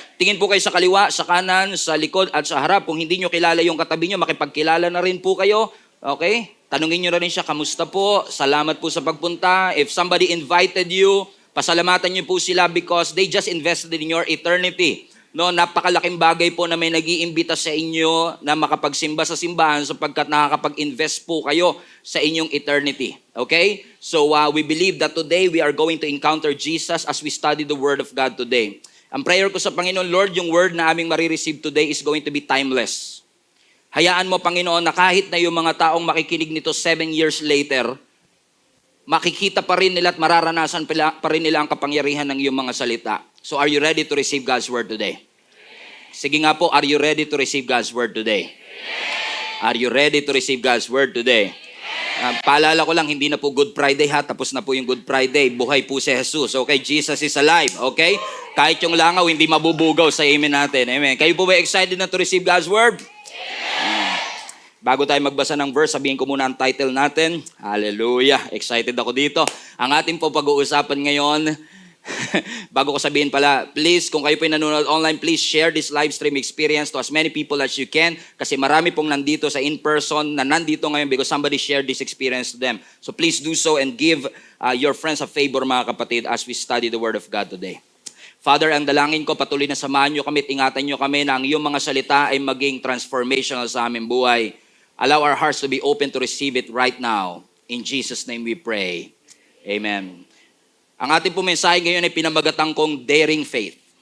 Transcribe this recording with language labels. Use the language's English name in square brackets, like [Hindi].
[Filipino] Tingin po kayo sa kaliwa, sa kanan, sa likod, at sa harap. Kung hindi nyo kilala yung katabi nyo, makipagkilala na rin po kayo. Okay? Tanungin nyo na rin siya, kamusta po? Salamat po sa pagpunta. [English] If somebody invited you, [Filipino] pasalamatan nyo po sila [English] because they just invested in your eternity. [Filipino] No, napakalaking bagay po na may nag-iimbita sa inyo na makapagsimba sa simbahan sapagkat nakakapag-invest po kayo sa inyong eternity. [English] Okay? So we believe that today we are going to encounter Jesus as we study the Word of God today. [Filipino] Ang prayer ko sa Panginoon, Lord, yung Word na aming marireceive today [English] is going to be timeless. [Filipino] Hayaan mo, Panginoon, na kahit na yung mga taong makikinig nito 7 years later, makikita pa rin nila at mararanasan pa rin nila ang kapangyarihan ng iyong mga salita. [English] So are you ready to receive God's Word today? [Filipino] Sige nga po, [English] are you ready to receive God's Word today? Are you ready to receive God's Word today? [Filipino] Paalala ko lang, hindi na po Good Friday ha, tapos na po yung Good Friday. Buhay po si Jesus, okay? [English] Jesus is alive, okay? [Filipino] Kahit yung langaw, hindi mabubugaw sa amen natin, amen. Kayo po ba excited na [English] to receive God's Word? [Filipino] Bago tayo magbasa ng verse, sabihin ko muna ang title natin. Hallelujah, excited ako dito. Ang ating po pag-uusapan ngayon, bago ko sabihin pala, please, kung kayo po nanonood online, [English] please share this live stream experience to as many people as you can [Filipino] kasi marami pong nandito sa in-person na nandito ngayon [English] because somebody shared this experience to them. So please do so and give your friends a favor, mga kapatid, as we study the Word of God today. [Filipino] Father, ang dalangin ko, patuloy na samahan nyo kami at ingatan nyo kami na ang iyong mga salita ay maging transformational sa aming buhay. [English] Allow our hearts to be open to receive it right now. In Jesus' name we pray. Amen. [Filipino] Ang ating po mensahe ngayon ay pinamagatan kong daring faith.